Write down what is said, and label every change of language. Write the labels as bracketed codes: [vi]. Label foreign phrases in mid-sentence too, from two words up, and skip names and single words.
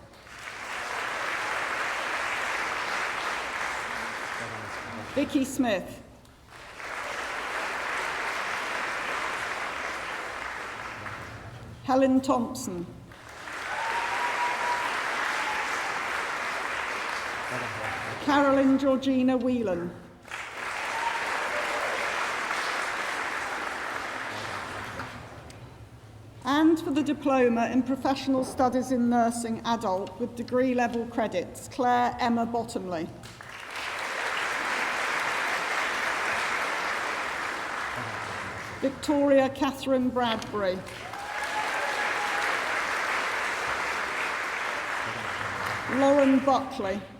[en] Vicky Smith. Helen Thompson. Carolyn Georgina Whelan. And for the Diploma in Professional Studies in Nursing Adult with degree level credits, Claire Emma Bottomley. Victoria Catherine Bradbury. Lauren Buckley.